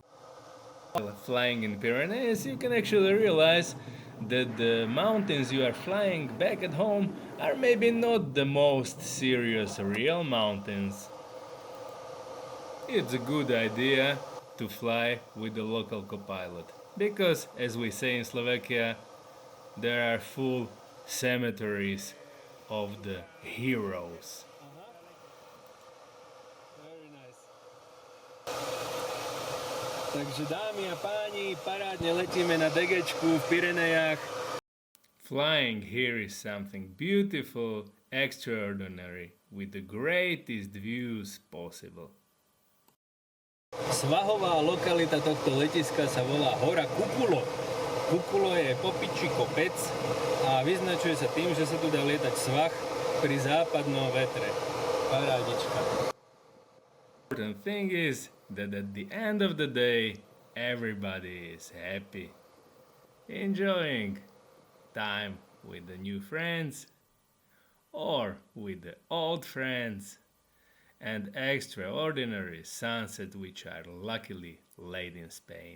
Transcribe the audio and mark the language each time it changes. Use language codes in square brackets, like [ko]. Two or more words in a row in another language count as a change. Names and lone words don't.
[en] While flying in Pyrenees, you can actually realize that the mountains you are flying back at home are maybe not the most serious real mountains. It's a good idea to fly with the local co-pilot, because, as we say in Slovakia, there are full cemeteries of the heroes. [sk] Takže dámy a páni, parádne letíme na DGčku v Pyrenejách. [en] Flying here is something beautiful, extraordinary, with the greatest views possible. [sk] Svahová lokalita tohto letiska sa volá Hora Kukulo. Kukulo je popičí kopec a vyznačuje sa tým, že sa tu dá lietať svah pri západnom vetre. Parádička. [en] The important thing is that at the end of the day, everybody is happy, enjoying time with the new friends or with the old friends, and extraordinary sunset which are luckily laid in Spain.